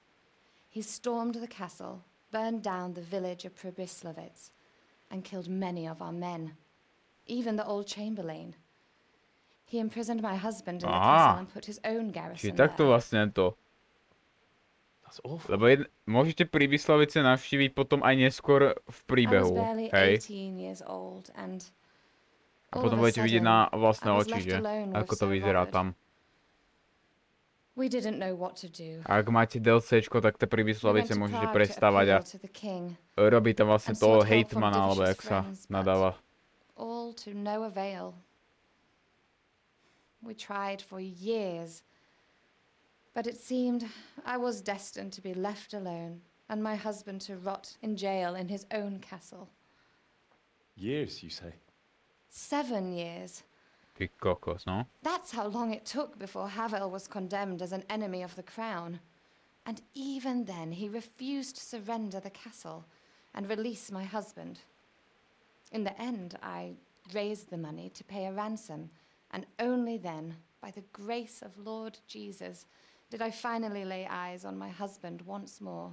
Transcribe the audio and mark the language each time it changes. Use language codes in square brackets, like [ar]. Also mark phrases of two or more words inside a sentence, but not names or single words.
[en] He stormed the castle, burned down the village of Pribyslavitz, and killed many of our men, even the old chamberlain. He imprisoned my husband in the castle and put his own garrison [sk] Čiže takto [en] there. [sk] vlastne to. [en] That's awful. [sk] Lebo môžete pri Vyslavice navštíviť potom aj neskôr v [en] I was [sk] príbehu. [en] barely [sk] Hej. [en] 18 years old, and [sk] A [en] all [sk] potom [en] of [sk] a budete vidieť [en] sudden, [sk] na vlastné [en] I was [sk] oči, [en] left [sk] že? [en] alone [sk] Ako [en] with [sk] to [en] Sir [sk] vyzerá [en] Robert. [sk] tam. [en] We didn't know what to do. [sk] A ak máte DLCčko, tak to pri [en] We went [sk] Vyslavice [en] to [sk] môžete [en] Prague to [sk] prestávať a [en] appeal to the king, [sk] robí tam vlastne [en] and [sk] toho [en] sought help from [sk] hejtmana, alebo [en] Divish's [sk] jak sa [en] friends, but [sk] nadáva. [en] all to no avail. We tried for years, but it seemed I was destined to be left alone and my husband to rot in jail in his own castle. Years, you say? 7 years. [sk] Ty kokos, no. [en] That's how long it took before Havel was condemned as an enemy of the crown. And even then, he refused to surrender the castle and release my husband. In the end, I raised the money to pay a ransom, and only then, by the grace of Lord Jesus, did I finally lay eyes on my husband once more.